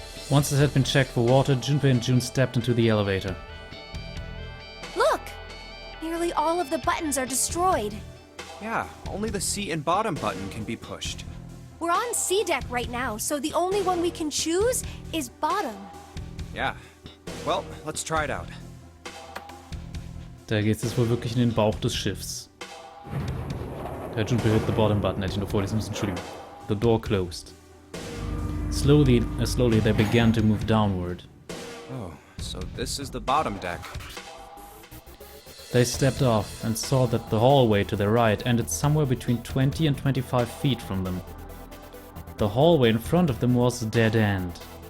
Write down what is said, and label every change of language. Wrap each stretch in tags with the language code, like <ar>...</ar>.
<en>Once it had been checked for water, Junpei and June stepped into the elevator. Look! Nearly all of the buttons are destroyed. Yeah, only the seat and bottom button can be pushed. We're on C deck right now, so the only one we can choose is bottom. Yeah. Well, let's try it out.</en> <de>Da geht's jetzt wohl wirklich in den Bauch des Schiffs. Der</de> <en>Junpei hit the bottom button,</en> <de>hätte ich noch vorlesen müssen, Entschuldigung.</de> <en>The door closed. Slowly they began to move downward. Oh, so this is the bottom deck. They stepped off and saw that the hallway to their right ended somewhere between 20 and 25 feet from them. The hallway in front of them was a dead end.</en>